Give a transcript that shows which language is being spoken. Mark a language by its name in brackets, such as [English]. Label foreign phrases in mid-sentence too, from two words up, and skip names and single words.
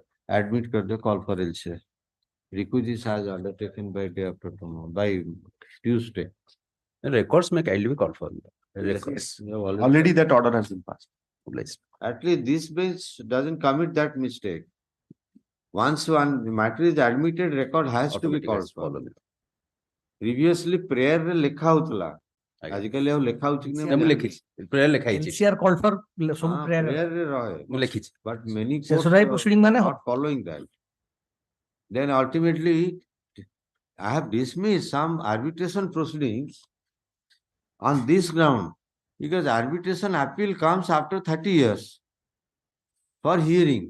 [English] Admit kar the call for LC. Requisites has undertaken by day after tomorrow, by Tuesday. the records may kindly be called for. Records. You have Already that order has been passed. Obliged. At least this bench doesn't commit that mistake. Once one matter is admitted, record has to be Automatic called has for. followed. [Odia] Previously, prayer ରେ ଲେଖା ହଉଥିଲା. ଆଜ୍ଞା। ଆଜିକାଲି ଆଉ ଲେଖା ହଉଛି କି ମୁଁ ନାହିଁ? ଲେଖିଛି ପ୍ରେୟାର ଲେଖା ହେଇଛି [English] NCR called for ସବୁ [Odia] ହଁ, [English] prayer. [Odia] prayer ରେ ରହେ. ମୁଁ ଲେଖିଛି [English] But many courts [Odia] ଶେଷରେ [English] are proceeding ମାନେ not following that. Then ultimately, I have dismissed some arbitration proceedings on this ground, because arbitration appeal comes after 30 years for hearing.